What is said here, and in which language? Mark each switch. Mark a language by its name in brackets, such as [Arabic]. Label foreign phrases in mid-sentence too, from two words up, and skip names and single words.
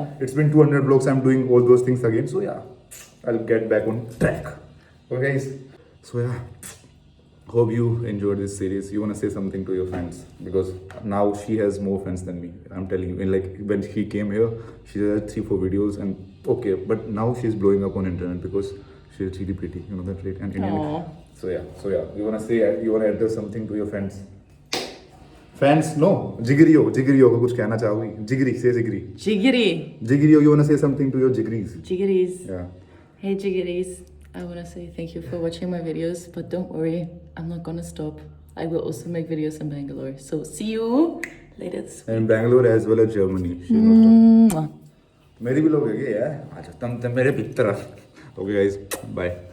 [English] it's been 200 vlogs I'm doing all those things again so yeah I'll get back on track okay guys so yeah hope you enjoyed this series you want to say something to your fans because now she has more fans than me I'm telling you and like when she came here she had 3-4 videos and okay but now she's blowing up on internet because she's really pretty you know that right and Indian Aww. so yeah you want to say you want to address something to your fans no [Hindi] जिगरी हो को कुछ कहना चाहोगी जिगरी [English] say jigri Jiggity. you want to say something to your jigris Jiggities. yeah Hey Jiggities. I want to say thank you for watching my videos, but don't worry, I'm not gonna stop. I will also make videos in Bangalore. So see you later this week. and Bangalore as well as Germany she's not done. Mwah. [Hindi] मेरी भी लोग है क्या यार अच्छा तुम मेरे भीतर [English] okay guys bye